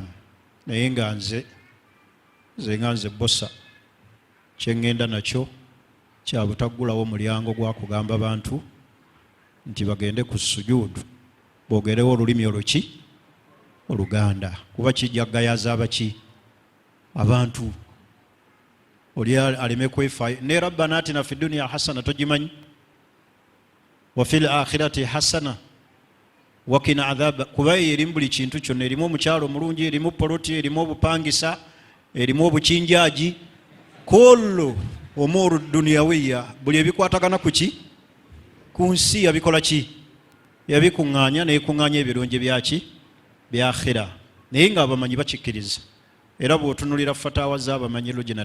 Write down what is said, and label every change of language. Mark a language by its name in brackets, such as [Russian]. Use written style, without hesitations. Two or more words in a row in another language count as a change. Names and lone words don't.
[Ganda] Naye nga nze Bbosa kye ngenda nakyo kya butaggulawo mulyango gwa kugamba abantu nti bagende ku sujudu boogerewo olulimi oluki? Oluganda. Kuba kijja gayaza abaki? Abantu. Oli aleme kwefaayo. [Arabic] Ne ربنا آتنا في الدنيا حسنة togimanyi? وفي الآخرة حسنة وقنا عذابا. [Ganda] Kuba erimu buli kintu kyonna, erimu omukyalo omulungi, erimu poloti, erimu obupangisa, erimu obukinjaaji, [Arabic] كل أمور دنيوية, [Ganda] buli ebikwatagana ku ki? Ku nsi yabikola ki? yabikuŋŋaanya neyikuŋŋaanya ebirungi byaki bya akhira naye nga abamanyi bakikkiriza era bw'otunulira fatawa z'abamanyi lujina